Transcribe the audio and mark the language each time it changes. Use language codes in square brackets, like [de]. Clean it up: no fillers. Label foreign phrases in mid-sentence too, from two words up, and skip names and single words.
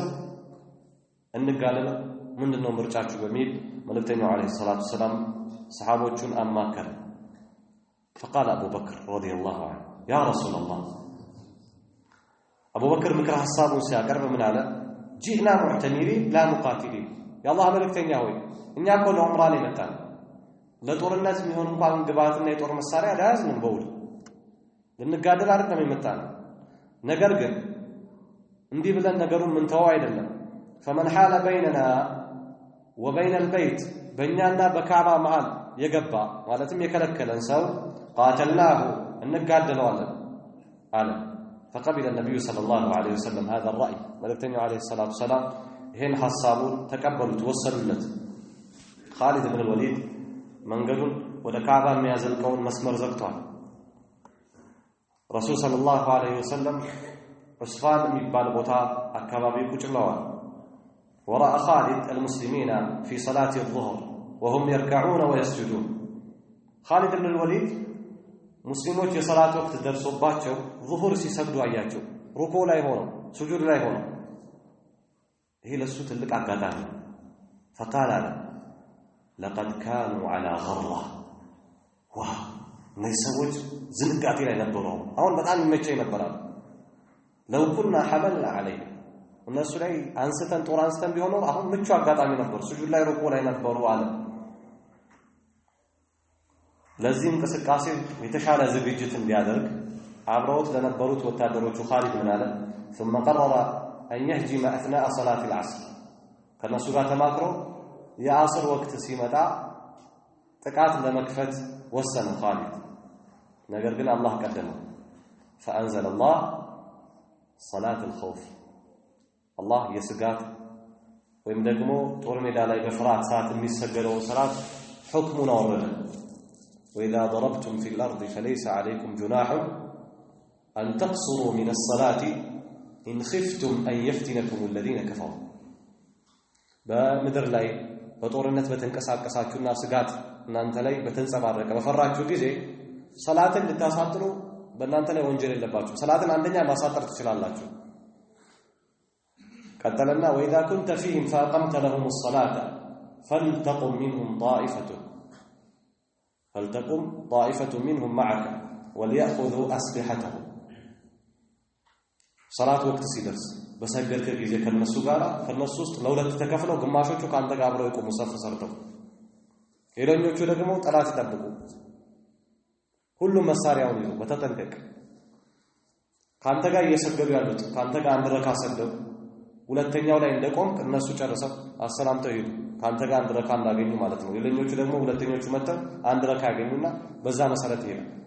[am] እንጋለለ ምንድነው ምርጫችሁ በሚል መልእክተኛው [ar] عليه الصلاة السلام [am] ሰሃቦቹን አማከረ [ar] فقال ابو بكر رضي الله عنه يا رسول الله ابو بكر [am] ምክር ሐሳቡን ሲያቀርብ ምን አለ [ar] جئنا معتمرين لا مقاتلين يا الله [am] መልእክተኛ ሆይ እኛ እኮ ለዑምራ ላይ መጣን ለጦርነት የሚሆን እንኳን ግባትና የጦር መሳሪያ ያዝን በውል ልንጋደል አይደለም የመጣን ነገር ግን እንዲህ ብለን ነገሩን ምን ተው አይደለም [ar] فمن حال بيننا وبين البيت [am] በእኛና በካዕባ መሃል የገባ ማለትም የከለከለን ሰው قاتلناه እንጋደለዋለን አለ [ar] فقبل النبي صلى الله عليه وسلم هذا الرأي [am] መልእክተኛው [ar] عليه الصلاة والسلام [am] ይሄን ሐሳቡን ተቀበሉት ወሰዱለት خالد بن الوليد መንገዱን ወደ ካዕባ የሚያዘልቀውን መስመር ዘግቷል [ar] رسول صلى الله عليه وسلم [am] ዑስፋን የሚባል ቦታ አካባቢ ቁጭ ብለዋል [ar] وراء خالد المسلمين في صلاة الظهر وهم يركعون ويسجدون خالد بن الوليد [am] ሙስሊሞች የሰላት ወቅት ደርሶባቸው ዙሁር ሲሰግዱ አያቸው ሩኩ ላይ ሆነው ስጁድ ላይ ሆነው ይሄ ለሱ ትልቅ አጋጣሚ [ar] فقال لقد كانوا على غرة [am] ሰዎች ዝንጋጤ ላይ ነበሩ አሁን በጣም ይመቸኝ ነበር [ar] لو كنا حملنا عليه [am] እነሱ ላይ አንስተን ጦር አንስተን ቢሆን አሁን ምቹ አጋጣሚ ነበር ስጁድ ላይ ሩኩ ላይ ነበሩ አለ ለዚህ እንቅስቃሴ የተሻለ ዝግጅት እንዲያደርግ አብረውት ለነበሩት ወታደሮቹ ኻሊድ ምን አለ [ar] ثم قرر أن يهجم أثناء صلاة العصر [am] ከነሱ ጋር ተማክሮ የአስር ወቅት ሲመጣ ጥቃት ለመክፈት ወሰነ ኻሊድ ነገር ግን አላህ ቀደመው [ar] فأنزل الله صلاة الخوف الله [am] يسقات ወይም ደግሞ ጦር ሜዳ ላይ በፍርሃት ሰዓት የሚሰገደው ሰላት ሁክሙን አወረደ [ar] وإذا ضربتم في الأرض فليس عليكم جناح أن تقصروا من الصلاة إن خفتم أن يفتنكم الذين كفروا [am] በምድር ላይ በጦርነት በተንቀሳቀሳችሁና ስጋት እናንተ ላይ በተንጸባረቀ በፈራችሁ ጊዜ ሰላትን ልታሳጥሩ በእናንተ ላይ ወንጀል የለባችሁ ሰላትን አንደኛ ማሳጠር ትችላላችሁ [ar] ቀጠለና وإذا كنت فيهم فأقمت لهم الصلاة فلتقم طائفة منهم معك وليأخذوا أسلحتهم صلاة وقت [am] ሲደርስ በሰገድከ ጊዜ ከነሱ ጋር ከነሱ ውስጥ ለሁለት ተከፍለው ግማሾቹ ካንተ ጋር አብረው ይቆሙ ሰፍ ሰርተው ሌሎኞቹ ደግሞ ጠላት ይጠብቁ ሁሉም መሳሪያውን ይዘው በተጠንቀቅ ካንተ ጋር እየሰገዱ ያሉት ካንተ ጋር አንድ ረካ ሰገዱ ሁለተኛው ላይ እንደቆም እነሱ ጨርሰው አሰላምተው ይሄዱ ካንተ ጋር አንድ ረካ እንዳገኙ ማለት ነው ሌሎኞቹ ደግሞ ሁለተኞቹ መተው አንድ ረካ ያገኙና በዛ መሰረት ይሄዱ